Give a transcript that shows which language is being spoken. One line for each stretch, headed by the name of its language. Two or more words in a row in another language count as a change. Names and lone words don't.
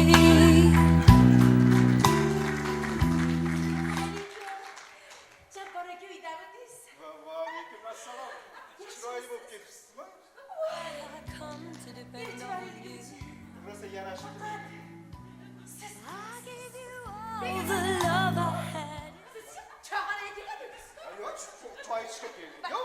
Uzbek: Chaporaga uydamisiz? Va, alaykum assalom. Chiroyli bo'lib ketibsizmi?
English: I come to depend on you.
Uzbek: Rosa yarashibdi.
English: I gave you all the love I had.
Uzbek: Choyxonaga ketadingiz. Yo'q, choy ichishga keldik. Yo'q.